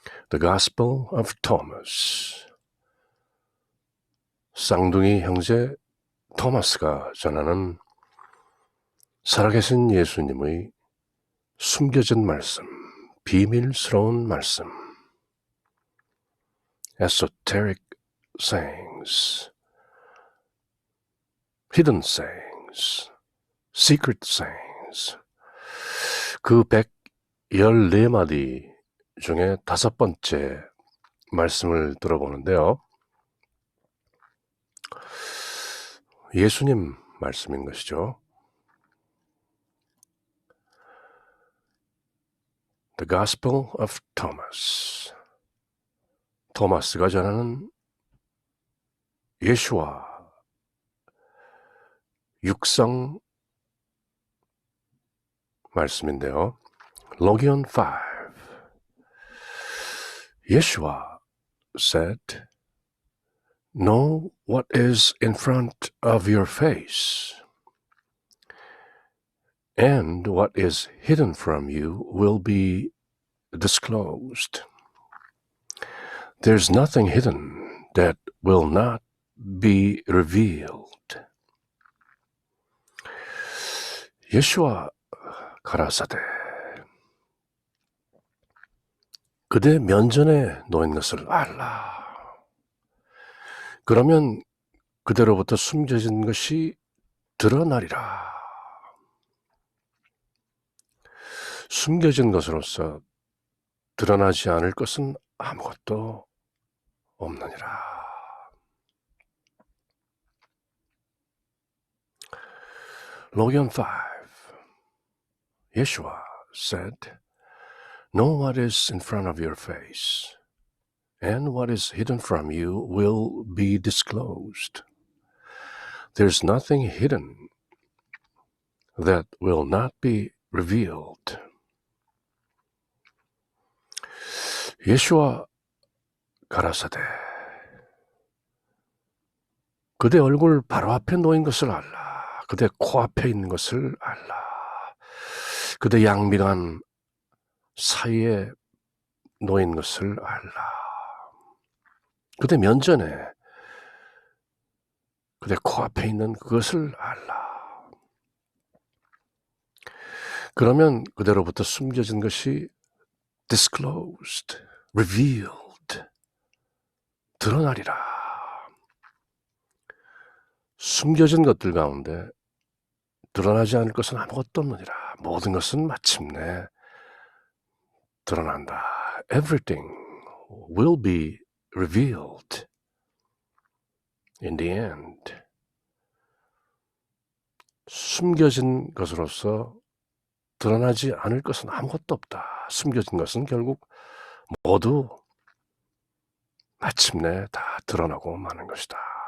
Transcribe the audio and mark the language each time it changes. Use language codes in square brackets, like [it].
[en] The Gospel of Thomas. [ko] 쌍둥이 형제 토마스가 전하는 살아계신 예수님의 숨겨진 말씀, 비밀스러운 말씀. [en] Esoteric sayings, hidden sayings, secret sayings. [ko] 그 114마디 중에 5번째 말씀을 들어보는데요. 예수님 말씀인 것이죠. [en] The Gospel of Thomas. [ko] 토마스가 전하는 예수와 육성 말씀인데요. [en] Logion 5. Yeshua said, "Know what is in front of your face, and what is hidden from you will be disclosed. There's nothing hidden that will not be revealed." [ko] 예수와 가라사대, 그대 면전에 놓인 것을 알라. 그러면 그대로부터 숨겨진 것이 드러나리라. 숨겨진 것으로서 드러나지 않을 것은 아무것도 없느니라. [en] Logion 5. Yeshua said, "Know what is in front of your face, and what is hidden from you will be disclosed. There's nothing hidden that will not be revealed." [ko] 예수와 가라사대, 그대 얼굴 바로 앞에 놓인 것을 알라. 그대 코앞에 있는 것을 알라. 그대 양미간 사이에 놓인 것을 알라. 그대 면전에, 그대 코앞에 있는 그것을 알라. 그러면 그대로부터 숨겨진 것이 [en] disclosed, revealed, [ko] 드러나리라. 숨겨진 것들 가운데 드러나지 않을 것은 아무것도 없느니라. 모든 것은 마침내 드러난다. [en] Everything will be revealed in the end. [ko] 숨겨진 것으로서 드러나지 않을 것은 아무것도 없다. 숨겨진 것은 결국 모두 마침내 다 드러나고 마는 것이다.